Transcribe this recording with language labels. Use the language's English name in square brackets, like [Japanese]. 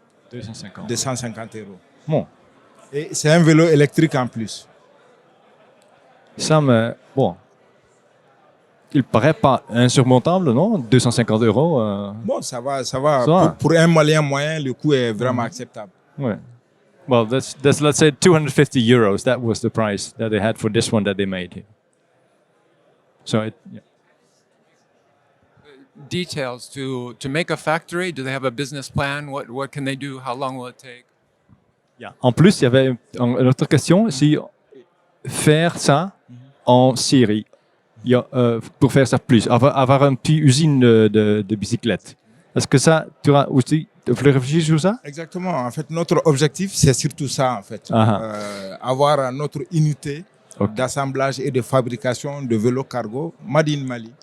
[French] 250 euros. Bon. Et c'est un vélo électrique en plus. Ça me... Bon. Il paraît pas insurmontable, non? 250 euros. Bon, ça va. Pour un Malien moyen, le coût est vraiment acceptable. Ouais. [English] Well, that's let's say 250 euros. That was the price that they had for this one that they made here. So yeah. Details to make a factory. Do they have a business plan? What can they do? How long will it take? Yeah. [French] En plus, il y avait une autre question, si faire ça en série, pour faire ça plus, avoir une petite usine de bicyclettes. Est-ce que ça, tu as aussi réfléchi sur ça? Exactement. En fait, notre objectif, c'est surtout ça, en fait. Avoir notre unité d'assemblage et de fabrication de vélos cargo [English] made in Mali.